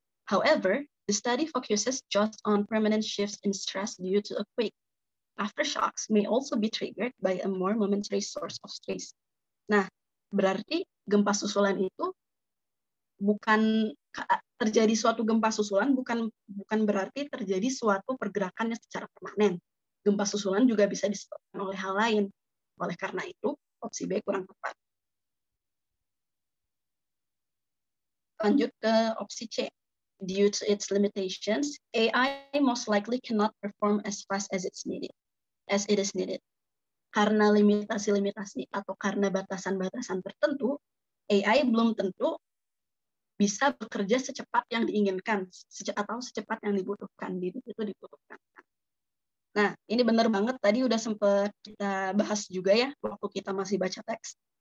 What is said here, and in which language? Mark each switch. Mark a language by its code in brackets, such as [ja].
[en] However, the study focuses just on permanent shifts in stress due to a quake. Aftershocks may also be triggered by a more momentary source of stress. [id] Nah, berarti gempa susulan itu bukan terjadi suatu gempa susulan, bukan berarti terjadi suatu pergerakan yang secara permanen. Gempa susulan juga bisa disebabkan oleh hal lain. Oleh karena itu, opsi B kurang tepat. Lanjut ke opsi C. [en] Due to its limitations, AI most likely cannot perform as fast as it is needed. [id] Karena limitasi-limitasi atau karena batasan-batasan tertentu, AI belum tentu bisa bekerja secepat yang diinginkan atau secepat yang dibutuhkan. Itu dibutuhkan. Nah, ini benar banget. Tadi udah sempat kita bahas juga ya waktu kita masih baca teks.